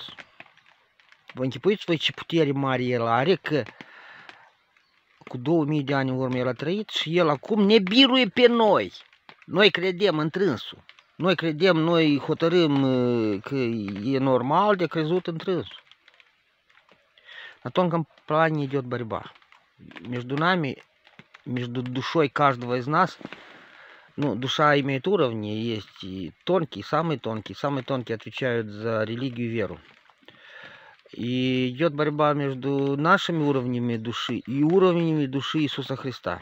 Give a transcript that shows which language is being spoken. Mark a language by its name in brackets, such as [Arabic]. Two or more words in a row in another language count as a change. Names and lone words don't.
[Romanian] Vă închipuiți voi ce putere mare El are, că cu 2000 de ani în urmă El a trăit și El acum ne biruie pe noi. Noi credem întrânsul. Noi credem, noi hotărâm că e normal de crezut întrânsul. [Russian] На тонком плане идет борьба. Между нами, между душой каждого из нас, ну, душа имеет уровни, есть и тонкие, самые тонкие отвечают за религию и веру. И идет борьба между нашими уровнями души и уровнями души Иисуса Христа.